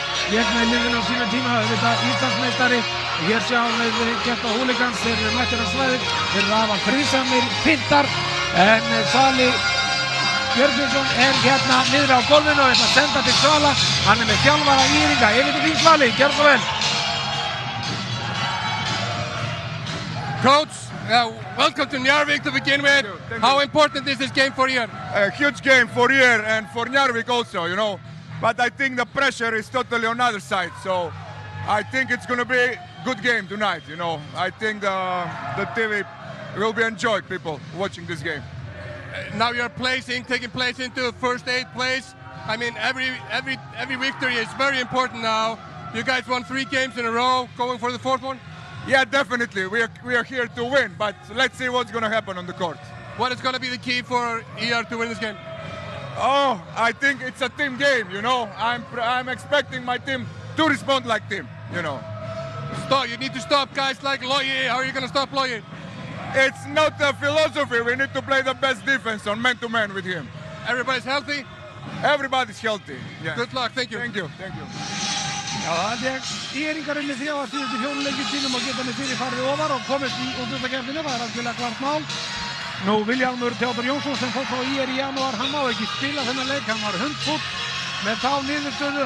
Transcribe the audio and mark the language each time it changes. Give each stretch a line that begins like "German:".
Icelandic: Lék með liðinu á sínum tíma, auðvitað Íslandsmeistari. Og hér sjáum við Ghetto Hooligans, þeir eru mættir á svæðið, þeir eru afar friðsamir, pintar. En Svali Björgvinsson hérna niður á gólfinu og ætla að senda til Svala. Hann með þjálfara IR-inga. Yfir til þín Svali, gjörðu svo vel.
English: Coach, welcome to Njarðvík to begin with. How important is this game for you? A huge game for IR and for Njarðvík also, you know. But I think the pressure is totally on the other side. So I think it's going to be a good game tonight, you know. I think the TV will be enjoyed, people watching this game. Now you're taking place into first 8 place. I mean, every victory is very important now. You guys won 3 games in a row, going for the 4th one? Yeah, definitely. We are here to win, but let's see what's going to happen on the court. What is going to be the key for IR to win this game? Oh, I think it's a team game, you know. I'm expecting my team to respond like team, you know. You need to stop guys like Logi. How are you going to stop Logi? It's not a philosophy. We need to play the best defense on man-to-man with him. Everybody's healthy? Everybody's healthy. Yeah. Good luck. Thank you. Thank you. Thank you.
Icelandic: Já, það IR-ingar unnið 3 af síðustu 4 leikjum sínum og geta með fyrir farið ofar og komist í úrslitakeppnina. Það algjörlega klart mál. Nú Vilhjálmur Theodór Jónsson sem fór frá IR í janúar, hann má ekki spila þennan leik, hann var hundfúll með þá niðurstöðu.